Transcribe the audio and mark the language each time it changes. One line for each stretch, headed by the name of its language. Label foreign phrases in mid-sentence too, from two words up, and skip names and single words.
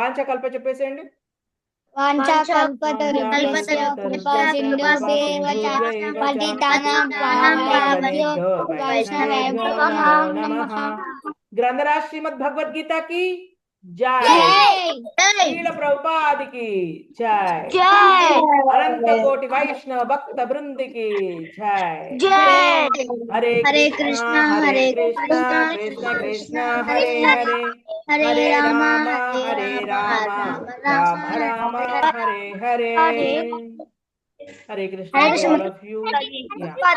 Telugu: వాంఛకల్ప చెప్పేసేయండి.
Hindi: ग्रंथराज श्रीमद् भगवद्गीता की जय, శ్రీల ప్రభుపాద की जय, अनंत कोटि वैष्णव भक्त वृंद की जय।
Sanskrit: हरे कृष्णा कृष्ण कृष्ण हरे हरे, हरे राम राम राम हरे हरे। हरे कृष्ण
English: all of you.